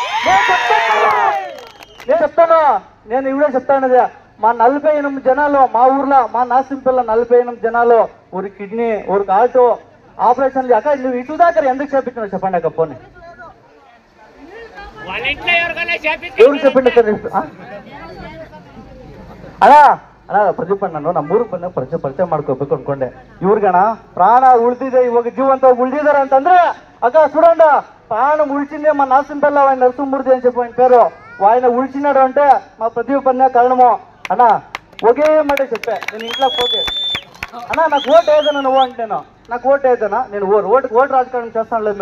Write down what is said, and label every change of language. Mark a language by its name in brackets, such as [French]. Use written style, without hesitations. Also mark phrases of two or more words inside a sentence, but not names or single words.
[Telugu] నేను చెప్తాను, నేను ఇవిడే చెప్తాను. మా 48 జనాలు మా ఊర్లో మా నాసింపల్ల 48 జనాలు ఒక కిడ్నీ ఒక హార్ట్ ఆపరేషన్లు. అక్క నువ్వు ఇటు దాకా ఎందుకు చేపించినావు చెప్పండి అక్క? పోనీ ఎవరు చెప్పిండి [Kannada] ಅಣ್ಣ ಪ್ರದೀಪ್ ಅಣ್ಣ ನಮ್ಮ ಊರಿಗೆ ಬಂದ ಪರಿಚಯ ಮಾಡ್ಕೋಬೇಕು ಅನ್ಕೊಂಡೆ. ಇವ್ರಿಗಣ ಪ್ರಾಣ ಉಳಿದಿದೆ, ಇವಾಗ ಜೀವಂತ ಉಳಿದಿದ್ದಾರೆ ಅಂತಂದ್ರೆ [Telugu] అక్క చూడండి ప్రాణం ఉడిచిందే మా నాసింపల్ల ఆయన నరసింహమూర్తి అని చెప్పి ఆయన పేరు. ఆయన ఉడిచినాడు అంటే మా ప్రదీప్ అన్న కారణము. అన్న ఒకే మాట చెప్పా నేను ఇంట్లో పోతే, అన్న నాకు ఓటు వేదనా నువ్వు అంటేను. నాకు ఓటు వేదనా? నేను ఓటు రాజకారణం చేస్తాను లేదు.